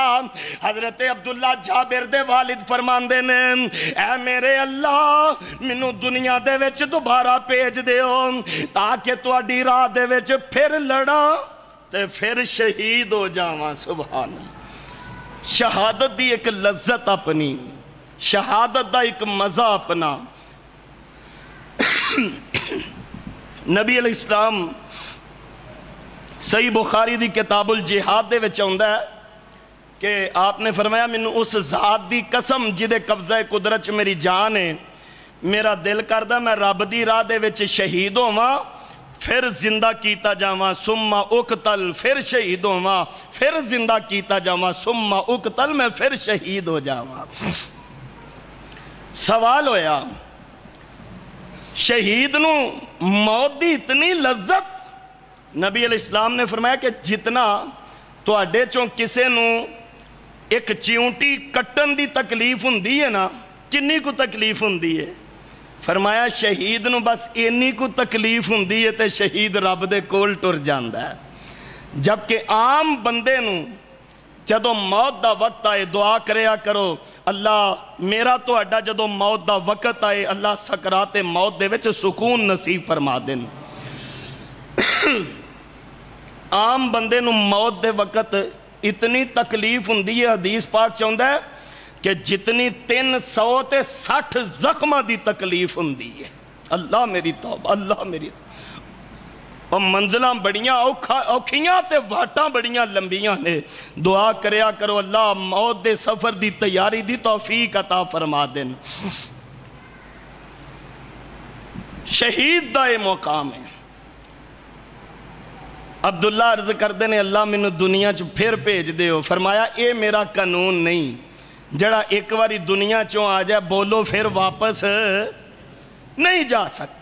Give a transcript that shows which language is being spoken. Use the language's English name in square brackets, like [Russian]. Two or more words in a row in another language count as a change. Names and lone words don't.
[Punjabi] حضرت عبداللہ جابر دے والد فرماندے نے اے میرے اللہ منو دنیا دے وچ دوبارہ بھیج دیو تاکہ تو اڈی راہ دے وچ پھر لڑا تے پھر شہید ہو جاواں۔ [Arabic] سبحان اللہ، [Punjabi] شہادت دی ایک لذت اپنی، شہادت دا ایک مزہ اپنا۔ نبی [Arabic] علیہ السلام [Punjabi] صحیح بخاری دی کتاب الجہاد دے وچ آندا ہے کہ آپ نے فرمایا مینوں اس ذات دی قسم جدے قبضہ قدرت میری جان ہے، میرا دل کردہ میں رب دی راہ دے وچ شہید ہوواں پھر زندہ کیتا جاواں [Arabic] ثم اقتل، [Punjabi] پھر شہید ہوواں پھر زندہ کیتا جاواں [Arabic] ثم اقتل، [Punjabi] میں پھر شہید ہو جاواں۔ سوال ہویا شہید نو موت دی اتنی لذت؟ نبی [Arabic] علیہ السلام [Punjabi] نے فرمایا کہ جتنا تو اڈے چوں کسے نو ایک چیونٹی کٹن دی تکلیف ہوندی ہے نا، کنی کو تکلیف ہوندی ہے؟ فرمایا شہید نو بس اینی کو تکلیف ہوندی ہے تے شہید رب دے کول ٹر جاندا ہے۔ جبکہ عام بندے نو جدو موت دا وقت آئے دعا کریا کرو اللہ میرا تو اڈا جدو موت دا وقت آئے اللہ سکرات موت دے وچ سکون نصیب فرما دین۔ عام بندے نو موت دے وقت اتنی تکلیف ہوندی ہے، حدیث پاک چاہندہ ہے کہ جتنی 360 زخمہ دی تکلیف ہوندی ہے۔ اللہ میری توبہ، اللہ میری اور منزلہ بڑیاں اوکھیاں تے واٹاں بڑیاں لمبیاں نے۔ دعا کریا کرو اللہ موت دے سفر دی تیاری دی توفیق عطا فرما دین۔ شہید دا یہ مقام ہے۔ عبداللہ عرض کردے نے اللہ میں دنیا چ پھر بھیج دے ہو، فرمایا اے میرا قانون نہیں جڑا ایک واری دنیا چوں آ جائے بولو پھر واپس نہیں جا سکتا۔